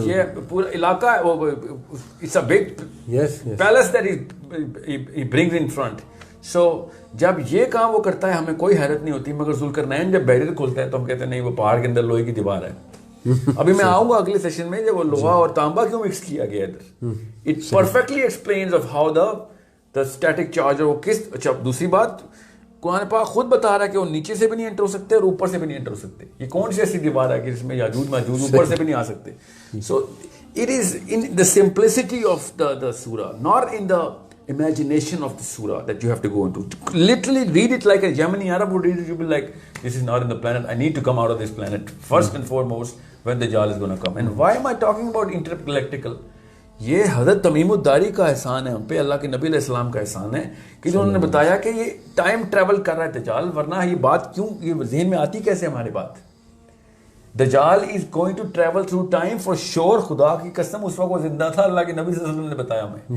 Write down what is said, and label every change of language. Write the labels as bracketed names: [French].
[Urdu] یہ پورا علاقہ ہے, [English] وہ it's a big palace that he brings in front. [Urdu] سو جب یہ کام وہ کرتا ہے ہمیں کوئی حیرت نہیں ہوتی, مگر ذوالقرنین جب بیریئر کھولتا ہے تو ہم کہتے ہیں نہیں وہ پہاڑ کے اندر لوہے کی دیوار ہے. ابھی میں آؤں گا اگلے سیشن میں جب وہ لوہا اور تانبا کیوں مکس کیا گیا ادھر. [English] it perfectly explains of how the static charge [Urdu] وہ کس. اچھا دوسری بات, قرآن پاک خود بتا رہا ہے کہ وہ نیچے سے بھی نہیں انٹر ہو سکتے اور اوپر سے بھی نہیں انٹر ہو سکتے. یہ کون سی ایسی دیوار ہے کہ جس میں یاجوج ماجوج اوپر سے بھی نہیں آ سکتے. [English] So it is in the simplicity of the surah, not in the imagination of the surah that you have to go into. Literally read it like a Yemeni Arab would read it. You'll be like, this is not in the planet. I need to come out of this planet first and foremost when the Dajjal is going to come. And why am I talking about intergalactical? [Urdu] یہ حضرت تمیم الداری کا احسان ہے ہم پہ, اللہ کے نبی علیہ السلام کا احسان ہے کہ جو انہوں نے بتایا کہ یہ ٹائم ٹریول کر رہا ہے دجال. ورنہ یہ بات کیوں یہ ذہن میں آتی کیسے ہمارے بات؟ دجال [English] Is going to travel through time for sure. [Urdu] خدا کی قسم اس وقت وہ زندہ تھا, اللہ کے نبی صلی اللہ علیہ وسلم نے بتایا ہمیں